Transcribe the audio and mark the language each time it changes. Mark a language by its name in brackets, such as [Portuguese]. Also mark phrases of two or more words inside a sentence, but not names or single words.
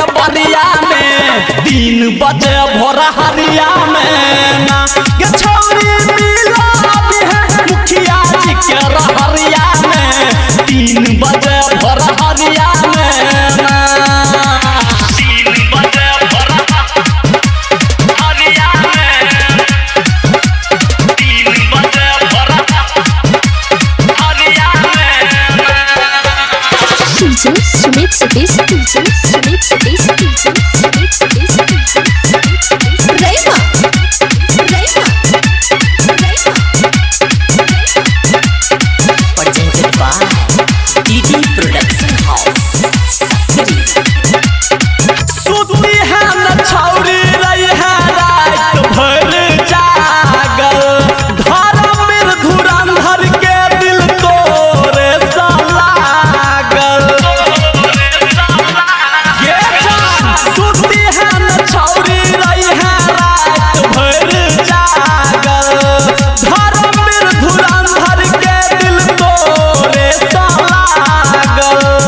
[Bhojpuri] बलिया में 3 बजे भोर हरिया में ना ये छौरी मिला भी है मुखिया जी के रहरिया में 3 बजे भोर हरिया में ना 3 बजे भोर हरिया में 3 बजे भोर हरिया में DJ Sumit Satish DJ Sumit Satish DJ Sumit Satish DJ Sumit Satish Rema [English] presented by डीडी प्रोडक्शन हाउस [Bhojpuri] सुती है न छौरी रही है रात भर जागल धर्म धुरंधर के दिल तोरे सा लागल ये जान सुती है न छौरी रही है रात भर जागल धर्म धुरंधर के दिल तोरे सा लागल